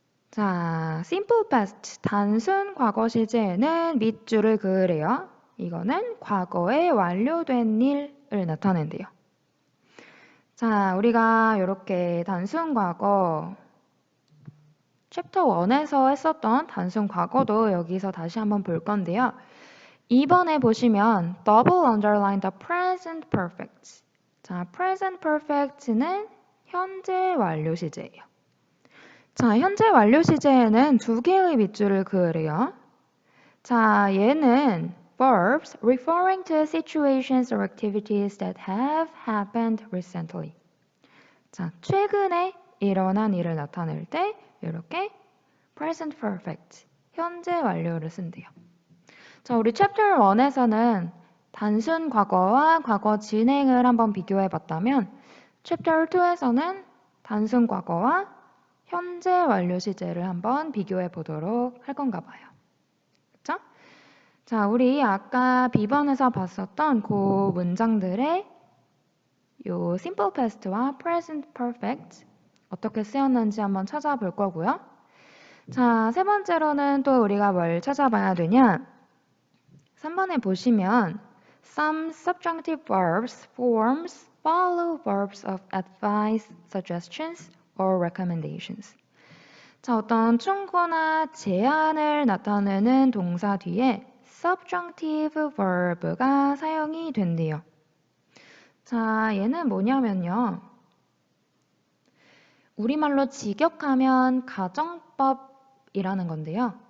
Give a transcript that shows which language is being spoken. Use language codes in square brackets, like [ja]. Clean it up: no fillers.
[ko] 자, simple past, 단순 과거 시제에는 밑줄을 그으래요. 이거는 과거에 완료된 일을 나타낸대요. 자, 우리가 이렇게 단순 과거 챕터 1에서 했었던 단순 과거도 여기서 다시 한번 볼 건데요. 2번에 보시면 [en] double underline the present perfect. [ko] 자, present perfect는 현재 완료 시제예요. 자, 현재 완료 시제에는 두 개의 밑줄을 그으래요. 자, 얘는 [en] verbs referring to situations or activities that have happened recently. [ko] 자, 최근에 일어난 일을 나타낼 때 이렇게 present perfect, 현재 완료를 쓴대요. 자, 우리 챕터 1에서는 단순 과거와 과거 진행을 한번 비교해 봤다면 챕터 2에서는 단순 과거와 현재 완료 시제를 한번 비교해 보도록 할 건가 봐요. 그쵸? 자, 우리 아까 B번에서 봤었던 그 문장들의 요 simple past와 present perfect 어떻게 쓰였는지 한번 찾아볼 거고요. 자, 세 번째로는 또 우리가 뭘 찾아봐야 되냐? 3번에 보시면 [en] some subjunctive verbs forms follow verbs of advice, suggestions, or recommendations. [ko] 자, 어떤 충고나 제안을 나타내는 동사 뒤에 subjunctive verb가 사용이 된대요. 자, 얘는 뭐냐면요. 우리말로 직역하면 가정법이라는 건데요.